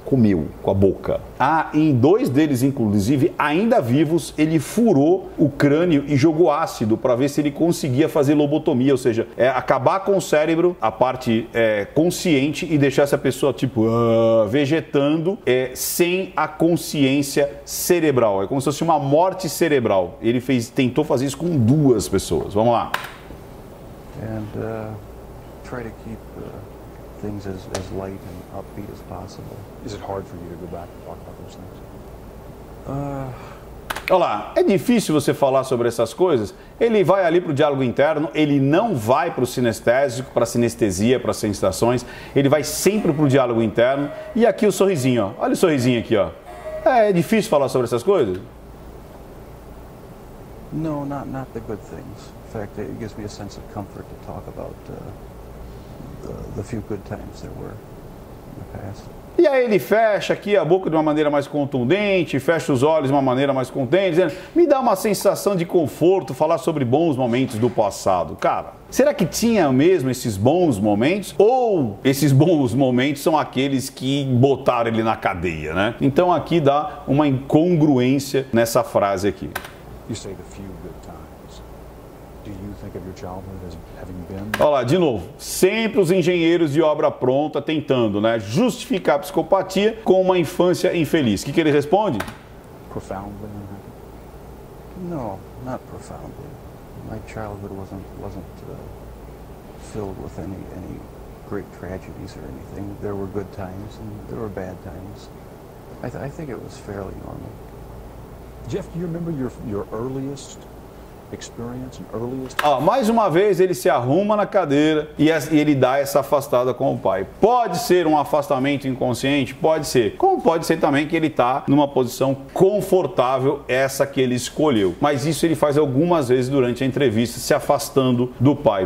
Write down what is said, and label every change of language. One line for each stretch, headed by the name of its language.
Portuguese: Comeu com a boca. Em 2 deles, inclusive, ainda vivos, ele furou o crânio e jogou ácido para ver se ele conseguia fazer lobotomia, ou seja, acabar com o cérebro, a parte consciente, e deixar essa pessoa tipo vegetando sem a consciência cerebral. É como se fosse uma morte cerebral. Ele tentou fazer isso com 2 pessoas. Vamos lá.
English: And try to keep things as light and upbeat as possible. Is it hard for you to go back and talk about those things?
Portuguese: Olha lá, é difícil você falar sobre essas coisas. Ele vai ali para o diálogo interno, ele não vai para o sinestésico, para a sinestesia, para as sensações. Ele vai sempre para o diálogo interno. E aqui o sorrisinho, ó. Olha o sorrisinho aqui, ó. É difícil falar sobre essas coisas?
English: No, not the good things. In fact, it gives me a sense of comfort to talk about the few good times there were in the past.
Portuguese: E aí ele fecha aqui a boca de uma maneira mais contundente, fecha os olhos de uma maneira mais contundente, dizendo, me dá uma sensação de conforto falar sobre bons momentos do passado. Cara, será que tinha mesmo esses bons momentos? Ou esses bons momentos são aqueles que botaram ele na cadeia, né? Então aqui dá uma incongruência nessa frase aqui.
English: You say the few good times. Do you think of your childhood as having been?
Portuguese: Olha lá, de novo, sempre os engenheiros de obra pronta tentando, né, justificar a psicopatia com uma infância infeliz. O que ele responde?
English: Profoundly unhappy? No, not profoundly. My childhood wasn't filled with any great tragedies or anything. There were good times and there were bad times. I think it was fairly normal. Jeff, do you remember your earliest experience and earliest?
Portuguese: Mais uma vez ele se arruma na cadeira e ele dá essa afastada com o pai. Pode ser um afastamento inconsciente? Pode ser. Como pode ser também que ele está numa posição confortável, essa que ele escolheu. Mas isso ele faz algumas vezes durante a entrevista, se afastando do pai.